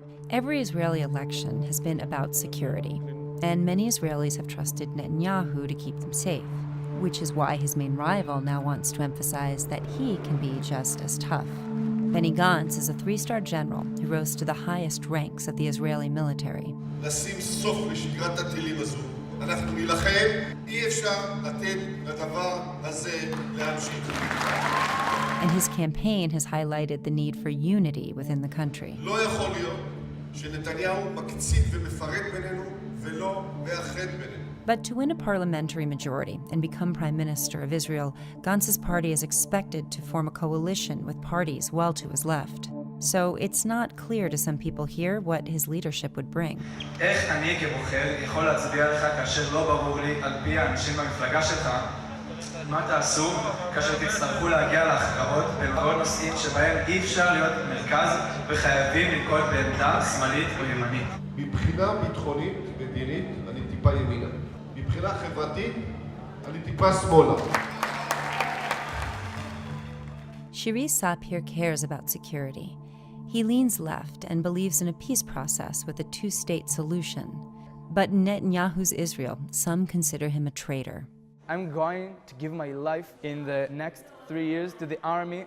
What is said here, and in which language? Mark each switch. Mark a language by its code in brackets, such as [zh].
[en] Every Israeli election has been about security, and many Israelis have trusted Netanyahu to keep them safe, which is why his main rival now wants to emphasize that he can be just as tough. Benny Gantz is a 3-star general who rose to the highest ranks of the Israeli military. [he] לשים סוף לשגרת הטילים הזו. אנחנו נילחם, אי אפשר לתת לדבר הזה להמשיך. [en] And his campaign has highlighted the need for unity within the country. [he] לא יכול להיות שנתניהו מקצין ומפרק בינינו ולא מאחד בינינו. [en] But to win a parliamentary majority and become prime minister of Israel, Gantz's party is expected to form a coalition with parties well to his left. So it's not clear to some people here what his leadership would bring. [he] איך אני כבוחר יכול להצביע לך כאשר לא ברור לי על פי האנשים במפלגה שלך מה תעשו כאשר תצטרכו להגיע להכרעות בכל נושאים שבהם אי אפשר להיות מרכז וחייבים לנקוט בעמדה שמאלית או ימנית. מבחינה ביטחונית מדינית אני טיפה ימינה. מבחינה חברתית אני טיפה שמאלה. [en] Shiri Sapir cares about security. He leans left and believes in a peace process with a 2-state solution. But in Netanyahu's Israel, some consider him a traitor. I'm going to give my life in the next 3 years to the army.